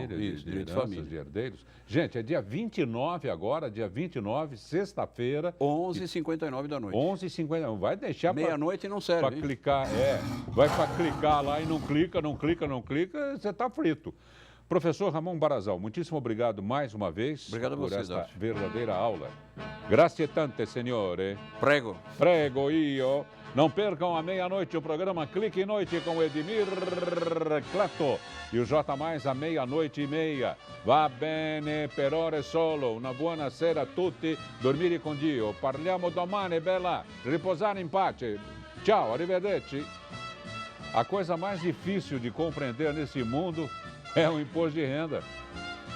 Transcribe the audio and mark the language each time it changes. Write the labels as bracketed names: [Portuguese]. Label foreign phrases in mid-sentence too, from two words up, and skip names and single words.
[Portuguese] Direito de família, de herdeiros. Gente, é dia 29 agora, dia 29, sexta-feira. 11h59 da noite. 11h59. Vai deixar meia-noite não serve. Para clicar, vai para clicar lá e não clica, você está frito. Professor Ramon Barazal, muitíssimo obrigado mais uma vez por esta verdadeira aula. [Italian] Grazie tante, signore. Prego. Prego io. [Portuguese] Não percam à meia-noite o programa Clique Noite com Edmir Clatto e o J Mais à 00:30. [Italian] Va bene per ore solo. Una buona sera a tutti. Dormire con Dio. Parliamo domani, bella. Riposare in pace. Ciao, arrivederci. [Portuguese] A coisa mais difícil de compreender nesse mundo é o imposto de renda.